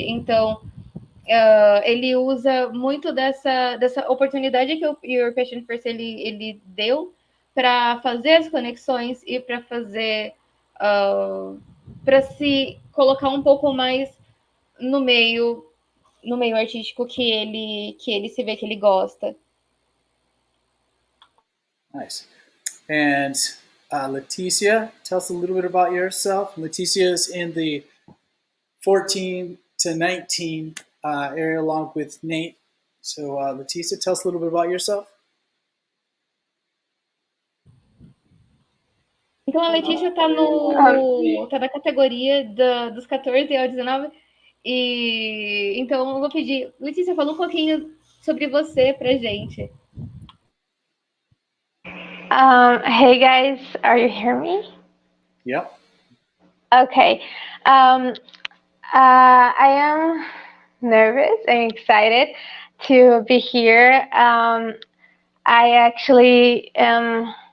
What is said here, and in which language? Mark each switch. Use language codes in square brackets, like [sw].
[pt] Então, ele usa muito dessa oportunidade que o YourPassion1st ele deu para fazer as conexões e para fazer... para se colocar um pouco mais no meio artístico que ele se vê que ele gosta. [en] Nice. And Leticia, tell us a little bit about yourself. Leticia is in the 14 to 19 area along with Nate. So Leticia, tell us a little bit about yourself. [pt] Então a Letícia tá na categoria dos 14 ao 19. E então eu vou pedir, Letícia, fala um pouquinho sobre você pra gente. [en] Hey guys, are you hearing me? Yep. Okay. I am nervous and excited to be here. I actually am